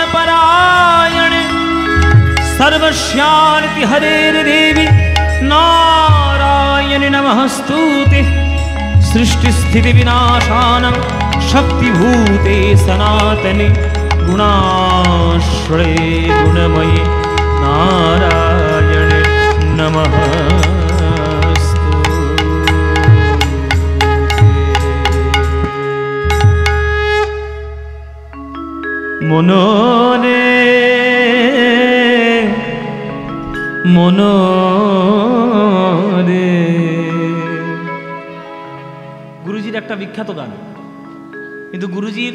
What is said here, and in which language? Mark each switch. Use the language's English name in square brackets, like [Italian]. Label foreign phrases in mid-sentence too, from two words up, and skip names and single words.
[Sanskrit] परायण सर्वस्यार्ति हरेर देवी नारायण नमस्तुते सृष्टि स्थिति विनाशानं शक्तिभूते सनातने गुणाश्रये गुणमये नारायण नमः। [Bangla] মনরে মনরে গুরুজির একটা বিখ্যাত গান, কিন্তু গুরুজির